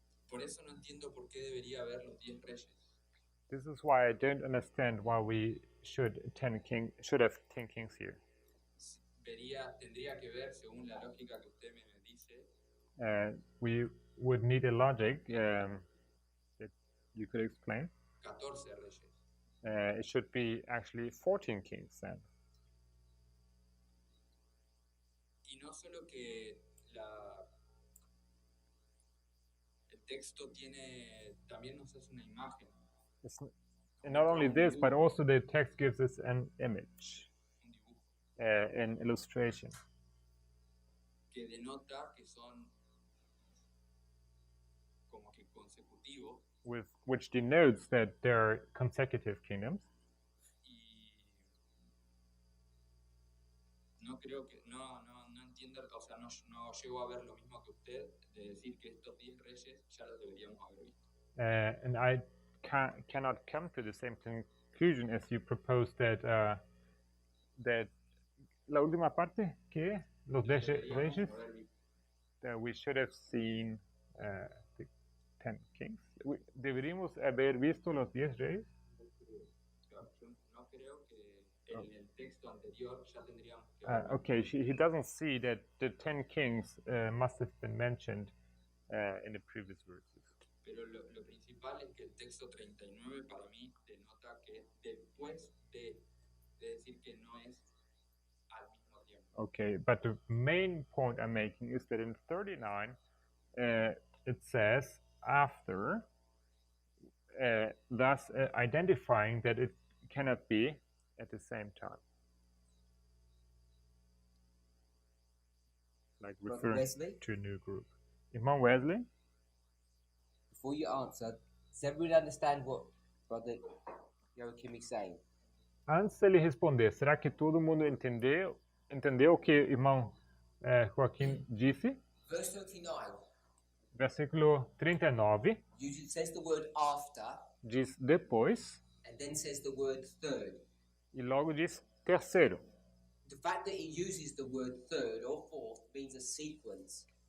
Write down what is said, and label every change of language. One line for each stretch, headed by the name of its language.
Spanish: Por eso no entiendo por qué debería haber los 10 reyes.
English: This is why I don't understand why we should have 10 kings here.
Spanish: Tendría que ver, según la lógica que usted me dice,
English: We would need a logic that you could explain.
Spanish: 14 reyes.
English: It should be actually 14 kings then.
Spanish: Y no solo que el texto también nos hace una imagen,
English: And not only this, but also the text gives us an image,
Spanish: un dibujo,
English: an illustration,
Spanish: que denota que son como que consecutivos
English: which denotes that there are consecutive kingdoms.
Spanish: y no creo que, no entiendo, o sea, no llego a ver lo mismo que usted, de decir que estos 10 reyes ya los deberíamos haber visto.
English: And I cannot come to the same conclusion as you propose that
Spanish: la última parte que los 10 Deberíamos reyes haber visto.
English: that we should have seen the 10 kings.
Spanish: Deberíamos haber visto los 10 reyes. Yo no creo que en el texto anterior ya tendríamos que
English: Okay, he doesn't see that the 10 kings must have been mentioned in the previous verses.
Spanish: Pero lo principal es que el texto 39 para mí denota que después de decir que no es al mismo tiempo.
English: Okay, but the main point I'm making is that in 39 it says after thus identifying that it cannot be at the same time. Like Brother referring Wesley, to a new group.
Portuguese: Irmão Wesley,
English: before you answer, does everybody understand what Brother Joachim is saying?
Portuguese: antes dele responder, será que todo mundo entendeu o que o irmão Joaquim disse?
English: Verse 39
Portuguese: Versículo 39
English: usually says the word after
Portuguese: diz depois
English: and then says the word third.
Portuguese: e logo diz terceiro.
English: The fact that it uses the word third or fourth means a sequence.